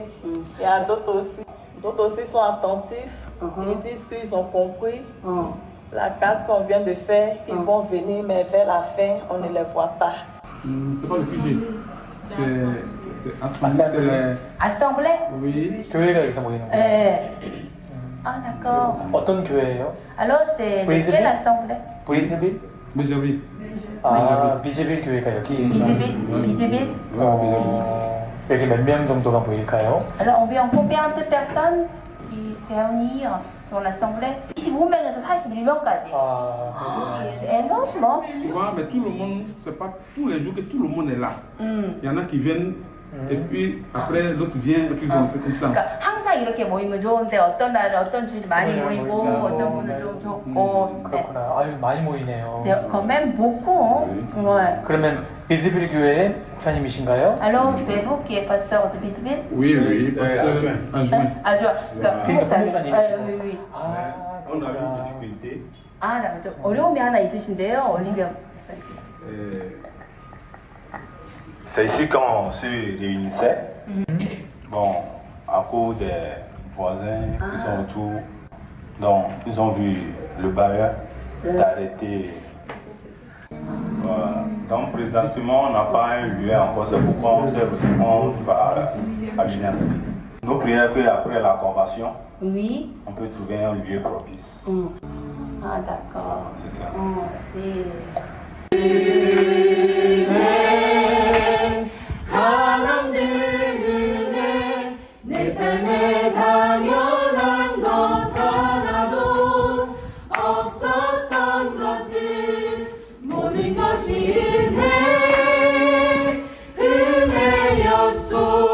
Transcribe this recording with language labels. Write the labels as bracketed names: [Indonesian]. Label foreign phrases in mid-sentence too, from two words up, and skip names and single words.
[French] Il y a d'autres aussi. D'autres aussi sont attentifs. Ils disent qu'ils ont compris la classe qu'on vient de faire, qu'ils vont venir, mais vers la fin, on ne les voit pas. C'est pas le sujet. C'est assemblée. C'est les... Assemblée? Oui. [Korean] 교회가 여기서 모이는 거예요. [French] 네. Ah, d'accord. [Korean] 어떤 교회예요? [French] Alors, c'est quelle assemblée? [Korean] 브리즈빌? [French] Béjaville. [Korean] 아, 비즈빌 교회가 여기. [French] Visible? [Korean] 여기 몇 명 정도가 모일까요? [French] Alors, environ combien de personnes qui se réunissent dans l'assemblée? [Korean] 25명에서 41명까지. 아, [French] C'est énorme, non? Souvent, mais tout le monde, c'est pas tous les jours que tout le monde est là. Il y en a qui viennent et puis après l'autre vient et puis bon, c'est comme ça. [Korean] 그러니까 항상 이렇게 모이면 좋은데 어떤 날은 어떤 주일 많이 모이고 어떤 분은 좀 적고. 네. 그렇구나. 아유, 많이 모이네요. [French] C'est quand même beaucoup. Ouais. [Korean] 그러면 비즈빌 교회의 목사님이신가요? [French] Alors, c'est vous qui êtes pasteur de Bisbille? Oui, oui, parce que adjoint. Adjoint. [Korean] 그러니까 목사님. [French] Oui, oui. [Korean] 아, [French] On a eu des difficultés. [Korean] 아, 나 좀 어려움이 하나 있으신데요, 올리비아 목사님. [French] C'est ici qu'on se réunissait. Bon, à cause des voisins qui sont autour, donc ils ont vu le bailleur d'arrêter. Voilà. Donc présentement, on n'a pas un lieu encore, c'est pourquoi on va à l'UNESCO. Nous prions qu'après la convention, Oui. on peut trouver un lieu propice. Ah, d'accord. C'est ça. C'est... [Korean] 내 삶에 당연한 것 하나도 없었던 것을 모든 것이 은혜였소.